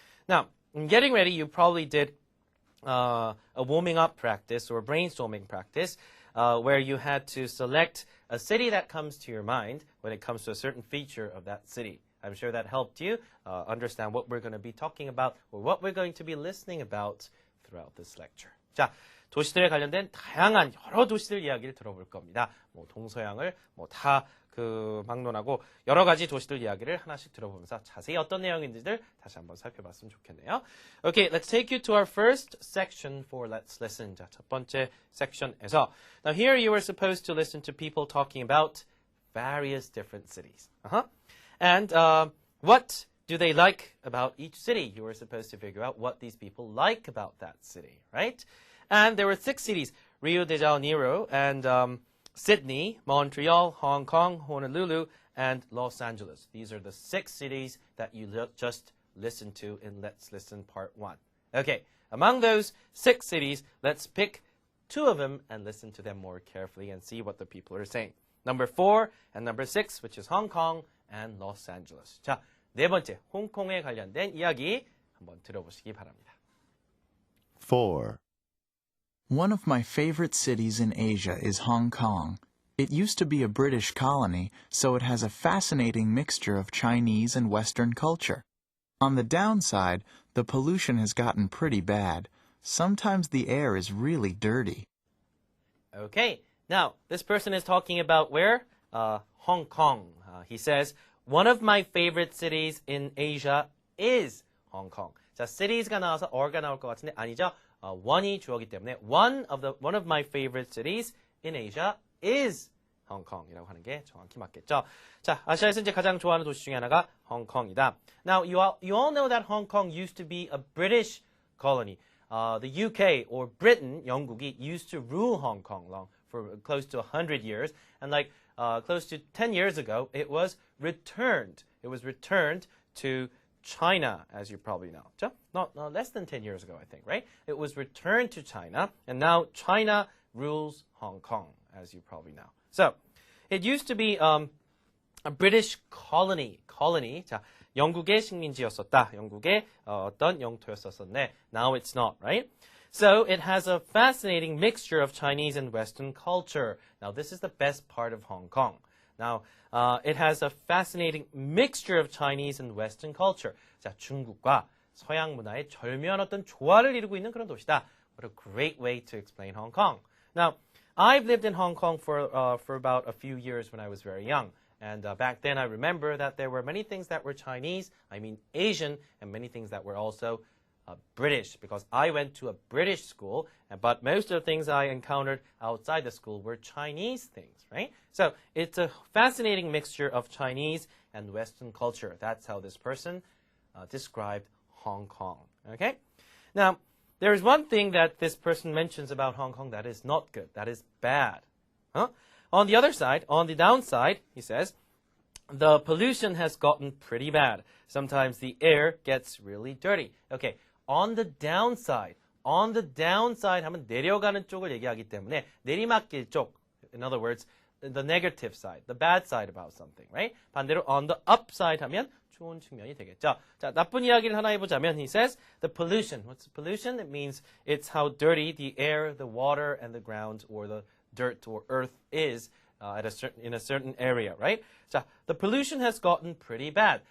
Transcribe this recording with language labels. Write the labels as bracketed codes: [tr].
[en] Now, in getting ready, you probably did a warming up practice or brainstorming practice where you had to select a city that comes to your mind when it comes to a certain feature of that city. I'm sure that helped you understand what we're going to be talking about or what we're going to be listening about throughout this lecture. [ko] 자, 도시들에 관련된 다양한 여러 도시들 이야기를 들어볼 겁니다. 뭐 동서양을 다 막론하고 여러 가지 도시들 이야기를 하나씩 들어보면서 자세히 어떤 내용인지들 다시 한번 살펴봤으면 좋겠네요. [en] Okay, let's take you to our first section for Let's Listen. [ko] 자, 첫 번째 section에서 [en] Now here you were supposed to listen to people talking about various different cities. And What do they like about each city? You were supposed to figure out what these people like about that city, right? And there were 6 cities, Rio de Janeiro and Sydney, Montreal, Hong Kong, Honolulu, and Los Angeles. These are the 6 cities that you just listened to in Let's Listen Part 1. Okay, among those 6 cities, let's pick 2 of them and listen to them more carefully and see what the people are saying. Number 4 and number 6, which is Hong Kong and Los Angeles. [ko] 자, 네 번째, 홍콩에 관련된 이야기 한번 들어보시기 바랍니다. [en] 4. One of my favorite cities in Asia is Hong Kong. It used to be a British colony, so it has a fascinating mixture of Chinese and Western culture. On the downside, the pollution has gotten pretty bad. Sometimes the air is really dirty. Okay, now this person is talking about where? Hong Kong. He says, one of my favorite cities in Asia is Hong Kong. [ko] 자, cities가 나와서 or가 나올 것 같은데 아니죠? one이 주어기 때문에 [en] one of my favorite cities in Asia is Hong Kong [ko] 이라고 하는 게 정확히 맞겠죠. 자, 아시아에서 이제 가장 좋아하는 도시 중에 하나가 홍콩이다. [en] Now, you all know that Hong Kong used to be a British colony. The UK or Britain, 영국이 used to rule Hong Kong for close to 100 years, and close to 10 years ago, it was returned. It was returned to China, as you probably know. Not less than 10 years ago, I think, right? It was returned to China, and now China rules Hong Kong, as you probably know. So, it used to be a British colony. [ko] 자, 영국의 식민지였었다. 영국의 어떤 영토였었네. [en] Now it's not, right? So, it has a fascinating mixture of Chinese and Western culture. Now, this is the best part of Hong Kong. Now, it has a fascinating mixture of Chinese and Western culture. [ko] 자, 중국과 서양 문화의 절묘한 어떤 조화를 이루고 있는 그런 도시다. [en] What a great way to explain Hong Kong. Now, I've lived in Hong Kong for about a few years when I was very young. And back then, I remember that there were many things that were Chinese, I mean Asian, and many things that were also British, because I went to a British school, but most of the things I encountered outside the school were Chinese things, right? So it's a fascinating mixture of Chinese and Western culture. That's how this person described Hong Kong, okay? Now, there is one thing that this person mentions about Hong Kong that is not good, that is bad. Huh? On the other side, on the downside, he says, the pollution has gotten pretty bad. Sometimes the air gets really dirty. Okay, on the downside [ko] 하면 내려가는 쪽을 얘기하기 때문에 내리막길 쪽, [en] in other words, the negative side, the bad side about something, right? [ko] 반대로 [en] on the upside [ko] 하면 좋은 측면이 되겠죠. 자, 나쁜 이야기를 하나 해보자면, [en] he says, the pollution. What's pollution? It means it's how dirty the air, the water, and the ground, or the dirt or earth is in a certain area, right? 자, the pollution has gotten pretty bad.